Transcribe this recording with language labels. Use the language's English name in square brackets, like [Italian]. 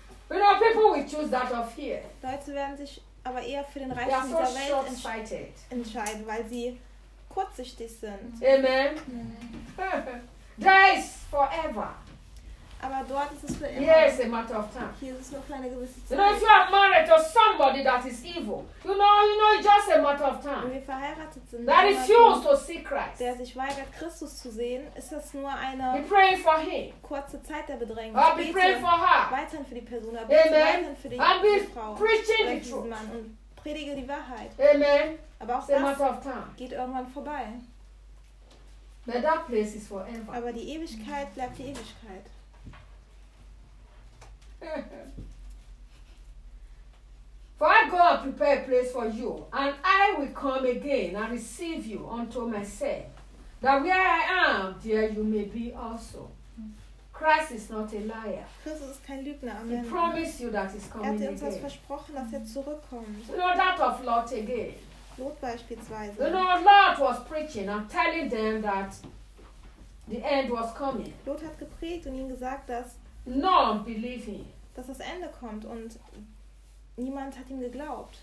[English] You know, people will choose that of here. [German] Leute werden sich aber eher für den Reichtum dieser Welt entscheiden, weil sie kurzsichtig sind. [English] Amen. There is forever. [German] Aber dort ist es für immer. [English] Here is a matter of time. [German] Hier ist es nur für eine gewisse Zeit. [English] You know, if you are married to somebody that is evil, you know, it's just a matter of time. [German] Wenn wir verheiratet sind, [English] that refuses to see Christ, [German] der sich weigert, Christus zu sehen, ist das nur eine kurze Zeit der Bedrängnis. [English] I'll be praying for her. [German] Weiterhin für die Person, aber weiterhin für die Frau. [English] Preaching the truth. [German] Mann und predige die Wahrheit. [English] Amen. [German] Aber auch [English] it's [German] das [English] a matter of time. [German] Geht irgendwann vorbei. [English] But that place is forever. [German] Aber die Ewigkeit bleibt die Ewigkeit. [English] For I go and prepare a place for you, and I will come again and receive you unto myself, that where I am, there you may be also. Christ is not a liar. [German] Christus ist kein Lügner. [English] Amen. He promised you that he's coming again. [German] Er hat uns versprochen, dass er zurückkommt. [English] You know that of Lot again. [German] Lot beispielsweise. [English] You know Lot was preaching and telling them that the end was coming. [German] Lot hat gepredigt und ihnen gesagt, dass [English] none believe him. [German] Dass das Ende kommt und Niemand hat ihm geglaubt.